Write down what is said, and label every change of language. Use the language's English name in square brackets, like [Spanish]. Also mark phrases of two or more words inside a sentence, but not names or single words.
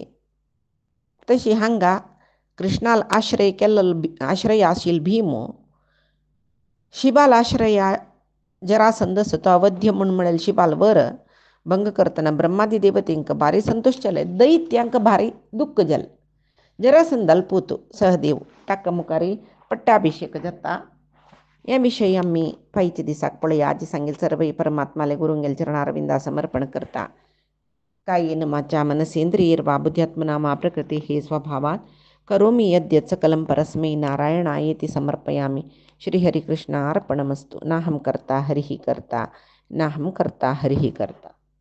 [Konkani] तशी हांगा कृष्णाल आश्रय केल्लो आश्रय आशिल्लो भीम शिबाल आश्रय जरासंद तो अवध्य म्हणून म्हणलेले शिबाल वर भंग करतना ब्रह्मादी देवतेंक भारी संतोष जाले. दैत्यांक भारी दुःख जालें. जरासंदाल पोतू सहदेव ताका मुखारी पट्टाभिषेक जाता. हे विशयी आमी फायच्या दिसाक पळया. आज सांगेल सर्व परमात्माले गुरुंगेल चरणारविंदा समर्पण करता. [Sanskrit] कायेन वाचा मनसेंद्रियैर्वा बुद्ध्यात्मना मा प्रकृतिः स्वभावात् करोमि यद्यत् सकलं परस्मै नारायणायेति समर्पयामि. श्रीहरिकृष्णार्पणमस्तु. नाहं कर्ता हरिः कर्ता नाहं कर्ता हरिः कर्ता.